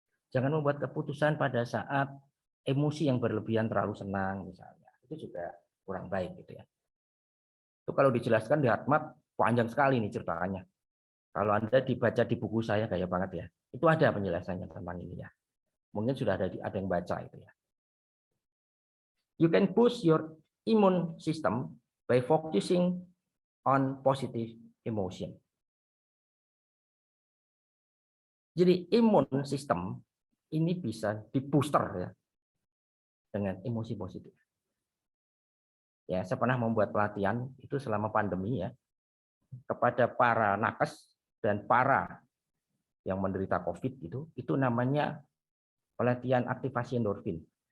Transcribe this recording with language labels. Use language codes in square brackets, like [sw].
[id] Jangan membuat keputusan pada saat emosi yang berlebihan terlalu senang misalnya. Itu juga kurang baik gitu ya. Itu kalau dijelaskan di HeartMath panjang sekali nih ceritanya. Kalau Anda dibaca di buku saya kayak banget ya. Itu ada penjelasannya tentang ini ya. Mungkin sudah ada yang baca itu ya. [en] You can boost your immune system by focusing on positive emotion. [id] Jadi imun sistem ini bisa dibooster ya dengan emosi positif. Ya, saya pernah membuat pelatihan itu selama pandemi ya kepada para nakes dan para yang menderita COVID itu namanya pelatihan aktivasi endorfin.